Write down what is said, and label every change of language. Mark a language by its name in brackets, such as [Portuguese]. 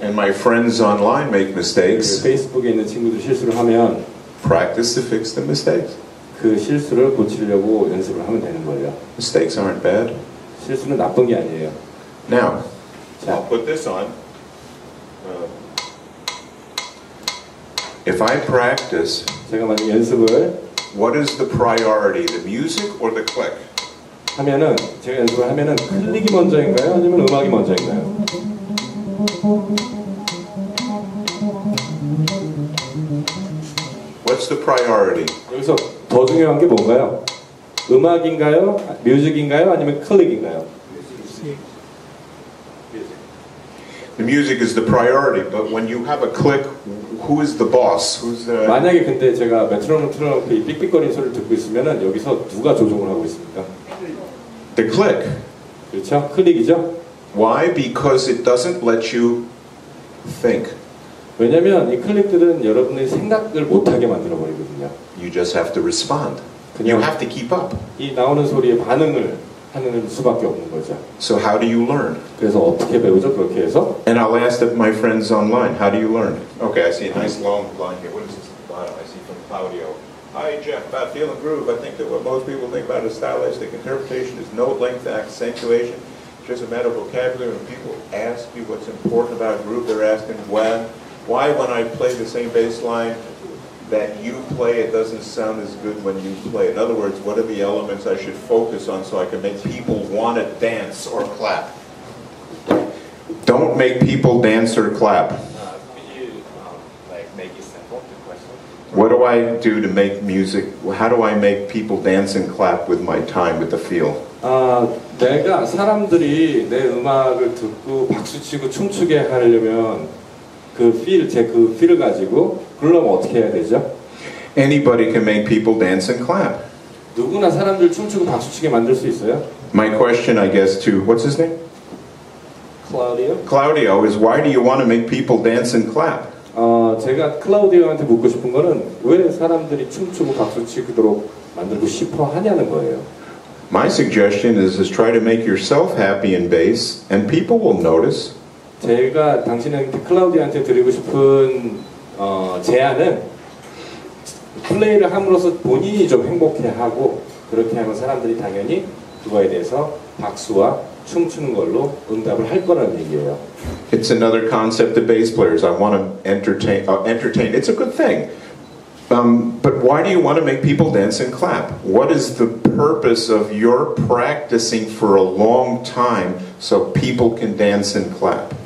[English] and my friends online make mistakes, [Korean] 페이스북에 있는 친구들이 실수를 하면 [English] practice to fix the mistakes. [Korean] 그 실수를 고치려고 연습을 하면 되는 거예요. [English] Mistakes aren't bad. [Korean] 실수는 나쁜 게 아니에요. [English] Now, [Korean] 자, [English] I'll put this on. If I practice, [Korean] 제가 만약 연습을 [English] what is the priority, the music or the click? [Korean] 하면은 제가 연습을 하면은 클릭이 먼저인가요? 아니면 음악이 먼저인가요? [English] What's the priority? [Korean] 여기서 더 중요한 게 뭔가요? 음악인가요? 뮤직인가요? 아니면 클릭인가요? [English] The music is the priority, but when you have a click, who is the boss? Who's the... [Korean] 만약에 근데 제가 메트로놈 틀어놓고 이 삑삑거리는 소리를 듣고 있으면은 여기서 누가 조종을 하고 있습니까? [English] The click. [Korean] 그렇죠? 클릭이죠? [English] Why? Because it doesn't let you think. [Korean] 왜냐면 이 클릭들은 여러분의 생각을 못하게 만들어버리거든요. [English] You just have to respond. You have to keep up. [Korean] 이 나오는 소리에 반응을 하는 수밖에 없는 거죠. [English] So how do you learn? [Korean] 그래서 어떻게 배우죠? 그렇게 해서 [English] And I'll ask my friends online, how do you learn? Okay, I see a nice long line here. What is this? I see from Claudio. Hi Jeff, about feel and groove. I think that what most people think about is stylistic interpretation is note length, accentuation. It's just a matter of vocabulary. When people ask you what's important about groove, they're asking why when I play the same bass line that you play, it doesn't sound as good when you play. In other words, what are the elements I should focus on so I can make people want to dance or clap? Don't make people dance or clap. Could you make it simple, the question? What do I do to make music? How do I make people dance and clap with my time, with the feel? [Korean] 내가 사람들이 내 음악을 듣고 박수치고 춤추게 하려면 그 필을 가지고 그러려면 어떻게 해야 되죠? [English] Anybody can make people dance and clap. [Korean] 누구나 사람들 춤추고 박수치게 만들 수 있어요? [English] My question, I guess, to what's his name? Claudio is why do you want to make people dance and clap? [Korean] 제가 클라우디오한테 묻고 싶은 거는 왜 사람들이 춤추고 박수치도록 만들고 싶어 하냐는 거예요. [English] My suggestion is try to make yourself happy in bass, and people will notice. [Korean] 제가 당신한테 클라우디한테 드리고 싶은 제안은 플레이를 함으로써 본인이 좀 행복해하고 그렇게 하면 사람들이 당연히 그거에 대해서 박수와 춤추는 걸로 응답을 할 거라는 얘기예요. [English] It's another concept of bass players. I want to entertain. It's a good thing. But why do you want to make people dance and clap? What is the purpose of your practicing for a long time so people can dance and clap?